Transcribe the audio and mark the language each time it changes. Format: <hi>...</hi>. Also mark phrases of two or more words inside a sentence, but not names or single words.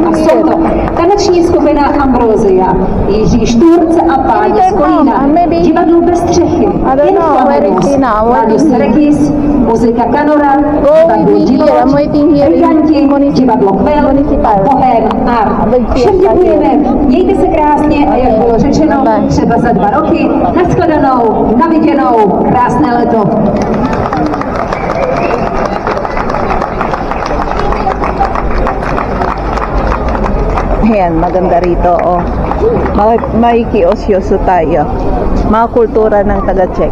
<cs>A jsou to taneční skupina Ambrosia, Jiří Šturc a páni z Kolína, divadlo Bez střechy, Láďo Serekis, muzika Kanora, divadlo Život, Briganti, divadlo Kvel, Bohém Art. Všem děkujeme, mějte se krásně a jak bylo řečeno, třeba za 2 roky. Nashledanou, naviděnou, krásné leto.</cs> <tl>Ayan, maganda rito, oh. Makikiosyoso tayo. Mga kultura ng taga-Czech.</tl>